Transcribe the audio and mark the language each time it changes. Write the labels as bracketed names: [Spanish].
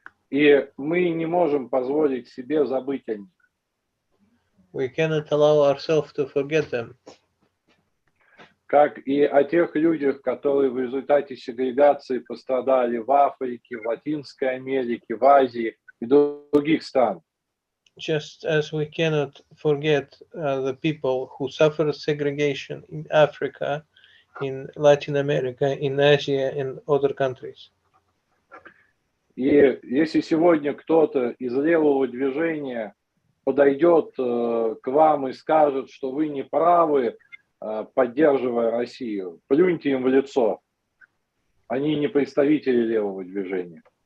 [Russian] И мы не можем позволить себе забыть о них. [English] We cannot allow ourselves to forget them. [Russian] Как и о тех людях, которые в результате сегрегации пострадали в Африке, в Латинской Америке, в Азии и других странах. [English] Just as we cannot forget the people who suffered segregation in Africa, in Latin America, in Asia, and other countries. [Russian] И если сегодня кто-то из левого движения подойдет к вам и скажет, что вы не правы, поддерживая Россию, плюньте им в лицо. Они не представители левого движения.